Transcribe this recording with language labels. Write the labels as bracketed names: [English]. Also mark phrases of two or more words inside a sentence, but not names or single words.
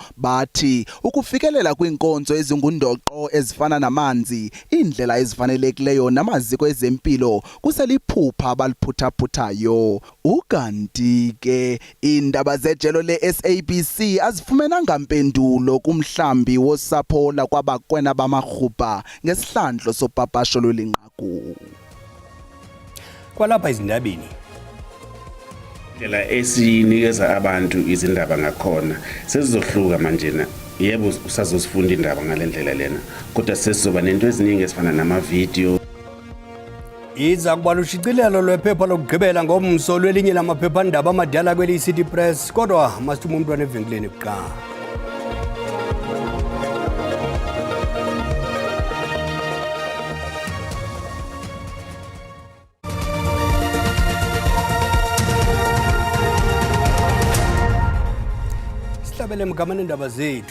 [Xhosa] Bathi ukufikelela kwinkonzo ezingundoqo ezifana namanzi indlela ezifanelekileyo namaziko ezempilo kuseliphupha abaliphuthaphuthayo. Ukanti ke indaba zejelo le-SABC azifumenanga mpendulo kumhlambi wosapho lakwaBakwena bamaRhupa ngesihlandlo sopapasho lwelinqaku. [Zulu] Kwalapha izindabeni indlela esinikeza abantu izindaba ngakhona sezizohluka manje na yebo usazosifunda indaba ngalendlela lena kodwa sesizoba nento eziningi ezifana nama-video. [Xhosa] Iza kuba lushicilelo lwephepha lokugqibela ngomso lwelinye lamaphephandaba amadala kweli City Press kodwa masithuma umntwana evenkileni kuqala. Sihlabele mgamane indaba zethu.